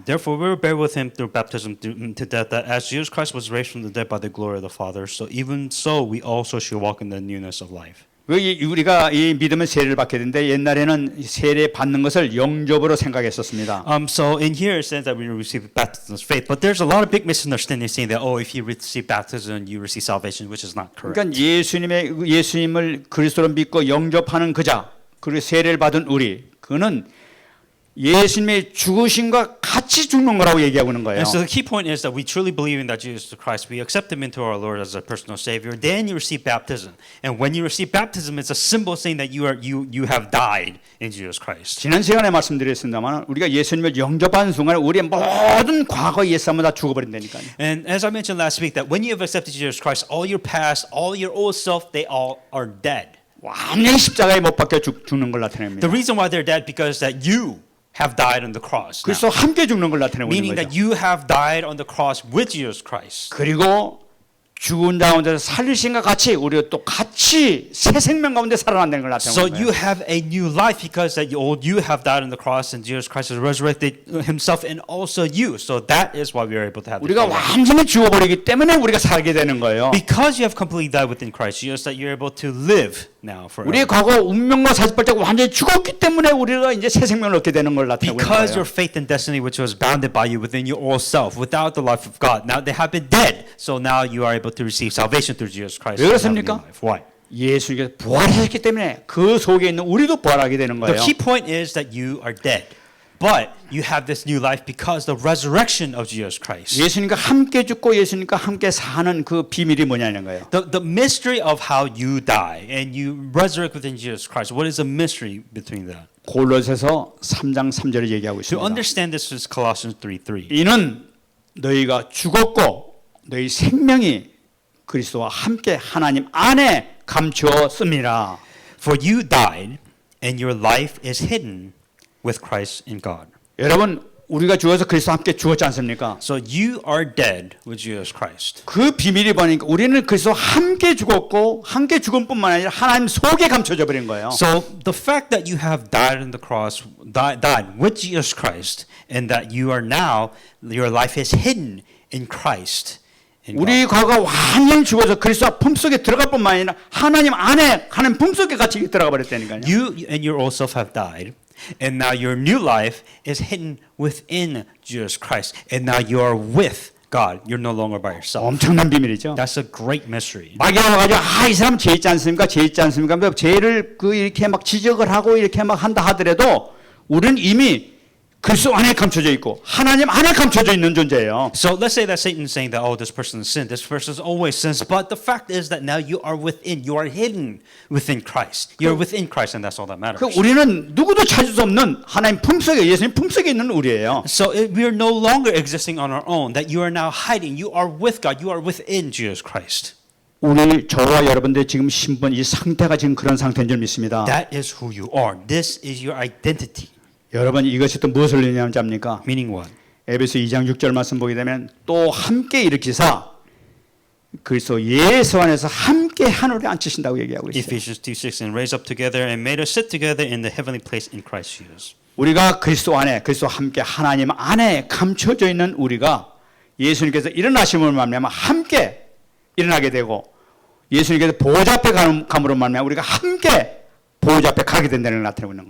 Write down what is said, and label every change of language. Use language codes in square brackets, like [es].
[en] Therefore we will bear with him through baptism to death, that as Jesus Christ was raised from the dead by the glory of the Father, so even so we also should walk in the newness of life. [ko] 우리가 이 믿음의 세례를 받게 되는데 옛날에는 세례 받는 것을 영접으로 생각했었습니다. [en] So in here it says that we receive baptism of faith, but there's a lot of big misunderstanding saying that if you receive baptism you receive salvation, which is not correct. [ko] 그러니까 예수님을 그리스도로 믿고 영접하는 그자 그리고 세례를 받은 우리 그는 예수님의 죽으심과 같이 죽는 거라고 얘기하고 있는 거예요. [en] And so the key point is that we truly believe in that Jesus Christ. We accept him into our Lord as a personal Savior. Then you receive baptism, and when you receive baptism, it's a symbol saying that you have died in Jesus Christ. [ko] 지난 시간에 말씀드렸습니다만 우리가 예수님을 영접하는 순간 우리의 모든 과거 옛사람은 다 죽어버린다니까요. [en] And as I mentioned last week, that when you have accepted Jesus Christ, all your past, all your old self, they all are dead. [ko] 완전히 십자가에 못 박혀 죽는 걸 나타냅니다. [en] The reason why they're dead because that you have died on the cross. [ko] 그래서 함께 죽는 걸 나타내고 있는 [en] Meaning [ko] 거죠. [en] that you have died on the cross with Jesus Christ. [ko] 그리고 죽은 자 가운데서 살리신과 같이 우리가 또 같이 새 생명 가운데 살아난다는 걸 나타내는 [en] So [ko] 거예요. [en] you have a new life because that you have died on the cross and Jesus Christ has resurrected himself and also you. So that is why we are able to have this [ko] 우리가 [en] life. [ko] 완전히 죽어버리기 때문에 우리가 살게 되는 거예요. [en] Because you have completely died within Christ Jesus, that you're able to live now forever. [ko] 우리의 과거 운명과 사십발자가 완전히 죽었기 때문에 우리가 이제 새 생명을 얻게 되는 걸 나타내고 있는 [en] Because [ko] 거예요. [en] your faith and destiny, which was bounded by you within your old self, without the life of God, now they have been dead. So now you are able to receive salvation through Jesus Christ. [ko] 왜 [en] and have a new [ko] 그렇습니까? [en] life. Why? [ko] 예수님께서 부활하셨기 때문에 그 속에 있는 우리도 부활하게 되는 [en] The [ko] 거예요. [en] key point is that you are dead. But you have this new life because the resurrection of Jesus Christ. [ko] 예수님과 함께 죽고 예수님과 함께 사는 그 비밀이 뭐냐는 거예요. [en] The mystery of how you die and you resurrect within Jesus Christ. What is the mystery between that? [ko] 골로새서 3장 3절을 얘기하고 [en] To [ko] 있습니다. [en] understand this is Colossians 3:3. [ko] 이는 너희가 죽었고 너희 생명이 그리스도와 함께 하나님 안에 감추었습니다. [en] For you died and your life is hidden with Christ in God. [ko] 여러분 우리가 죽어서 그리스도와 함께 죽었지 않습니까? [en] So you are dead with Jesus Christ. [ko] 그 비밀이 보니까 우리는 그리스도와 함께 죽었고 함께 죽음뿐만 아니라 하나님 속에 감춰져 버린 거예요. [en] So the fact that you have died on the cross, died with Jesus Christ, and that you are now, your life is hidden in Christ. in God. [ko] 우리 과거가 완전히 죽어서 그리스도와 품속에 들어갈 뿐만 아니라 하나님 안에 하나님 품속에 같이 들어가 버렸다니까요. [en] You and your old self have died, and now your new life is hidden within Jesus Christ, and now you are with God. You're no longer by yourself. [ko] 엄청난 비밀이죠. [en] That's a great mystery. [ko] 마귀가 와가지고 이 사람 죄 있지 않습니까? 죄 있지 않습니까? 뭐 죄를 이렇게 막 지적을 하고 이렇게 막 한다 하더라도 우리는 이미 그리스도 안에 감춰져 있고 하나님 안에 감춰져 있는 존재예요. [en] So let's say that Satan's saying that, oh, this person sinned, this person always sins, but the fact is that now you are within, you are hidden within Christ. You're within Christ, and that's all that matters. [ko] 그 우리는 누구도 찾을 수 없는 하나님 품속에 예수님 품속에 있는 우리예요. [en] So we are no longer existing on our own, that you are now hiding, you are with God, you are within Jesus Christ. [ko] 우리 저와 여러분들 지금 신분 이 상태가 지금 그런 상태인 줄 믿습니다. [en] That is who you are. This is your identity. [ko] 여러분 이것이 또 무엇을 의미하는지 압니까? [en] Meaning what? [ko] 에베소 2장 6절 말씀 보게 되면 또 함께 일으키사 그리스도 예수 안에서 함께 하늘에 앉히신다고 얘기하고 있어요. [en] Ephesians 2:6 and raised up together and made us sit together in the heavenly place in Christ Jesus. [ko] 우리가 그리스도 안에 그리스도와 함께 하나님 안에 감춰져 있는 우리가 예수님께서 일어나심을 말미암아 함께 일어나게 되고 예수님께서 보좌 앞에 감으로 말미암아 우리가 함께 보좌 앞에 가게 된다는 걸 나타내고 있는 거예요.